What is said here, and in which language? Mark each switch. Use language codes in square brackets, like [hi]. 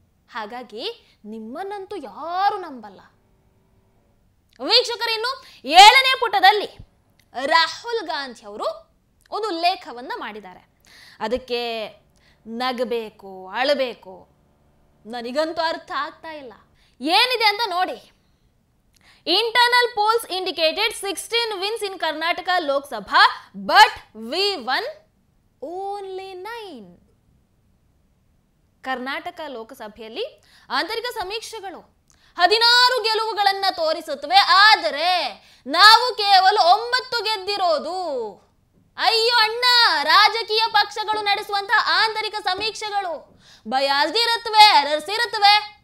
[kn] ಹಾಗಾಗಿ ನಿಮ್ಮನ್ನಂತೂ ಯಾರು ನಂಬಲ್ಲ. ವೀಕ್ಷಕರಿನ್ನು 7ನೇ ಪುಟದಲ್ಲಿ ರಾಹುಲ್ ಗಾಂಧಿ ಅವರು ಒಂದು ಉಲ್ಲೇಖವನ್ನ ಮಾಡಿದ್ದಾರೆ. ಅದಕ್ಕೆ ನಗಬೇಕು, ಅಳಬೇಕು, ನನಗಂತೂ ಅರ್ಥ ಆಗ್ತಾ ಇಲ್ಲ. ಏನಿದೆ ಅಂತ ನೋಡಿ. [en] Internal polls indicated 16 wins in Karnataka Lok Sabha, but we won only 9. [kn] Karnataka ಲೋಕಸಭೆಯಲ್ಲಿ ಆಂತರಿಕ ಸಮೀಕ್ಷೆಗಳು 16 ಗೆಲುವುಗಳನ್ನು ತೋರಿಸುತ್ತವೆ. ಆದರೆ ನಾವು ಕೇವಲ 9 ಗೆದ್ದಿರೋದು. ಅಯ್ಯೋ ಅಣ್ಣ, ರಾಜಕೀಯ ಪಕ್ಷಗಳು ನಡೆಸುವಂತಹ ಆಂತರಿಕ ಸಮೀಕ್ಷೆಗಳು ಬಯಾಸ್ಡ್ ಇರುತ್ತವೆ, ಎರರ್ಸ್ ಇರುತ್ತವೆ.